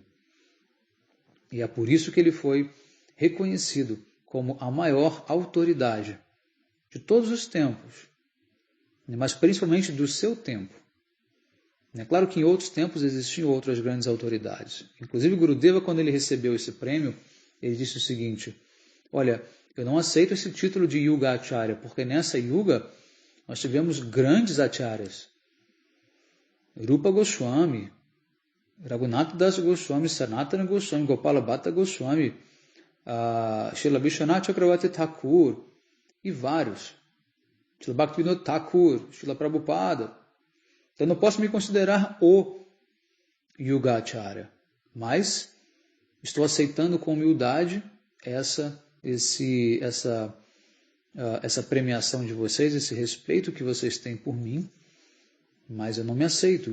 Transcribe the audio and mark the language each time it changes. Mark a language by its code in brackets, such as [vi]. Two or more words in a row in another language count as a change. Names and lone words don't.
[pt] E é por isso que ele foi reconhecido como a maior autoridade de todos os tempos, mas principalmente do seu tempo. É claro que em outros tempos existiam outras grandes autoridades. Inclusive Gurudeva, quando ele recebeu esse prêmio, ele disse o seguinte: olha, eu não aceito esse título de Yuga Acharya, porque nessa Yuga nós tivemos grandes acharyas. Rupa Goswami, Raghunath Das Goswami, Sanatana Goswami, Gopala Bhatta Goswami, Srila Vishwanath Chakravarti Thakur e vários. Srila Bhaktivinoda Thakur, Srila Prabhupada. Então eu não posso me considerar o Yuga Acharya, mas estou aceitando com humildade essa premiação de vocês, esse respeito que vocês têm por mim, mas eu não me aceito.